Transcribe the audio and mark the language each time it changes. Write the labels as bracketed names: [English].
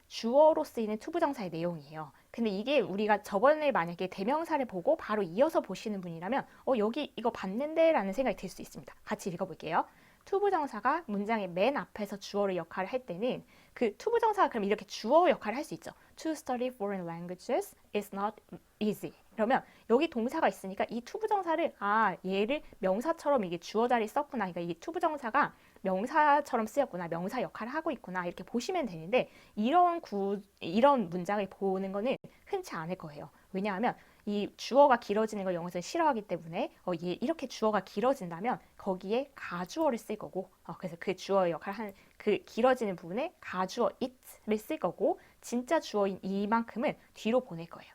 [Korean] 주어로 쓰이는 투부정사의 내용이에요. 근데 이게 우리가 저번에 만약에 대명사를 보고 바로 이어서 보시는 분이라면 여기 이거 봤는데 라는 생각이 들 수 있습니다. 같이 읽어볼게요. 투부정사가 문장의 맨 앞에서 주어의 역할을 할 때는 그 투부정사가 그럼 이렇게 주어 역할을 할 수 있죠. [English] To study foreign languages is not easy. [Korean] 그러면 여기 동사가 있으니까 이 투부정사를 얘를 명사처럼 이게 주어 자리에 썼구나. 그러니까 이 투부정사가 명사처럼 쓰였구나. 명사 역할을 하고 있구나. 이렇게 보시면 되는데 이런 문장을 보는 거는 흔치 않을 거예요. 왜냐하면 이 주어가 길어지는 걸 영어에서는 싫어하기 때문에 얘 이렇게 주어가 길어진다면 거기에 가주어를 쓸 거고 그래서 그 주어의 역할을 하는 그 길어지는 부분에 가주어 it를 쓸 거고 진짜 주어인 이만큼은 뒤로 보낼 거예요.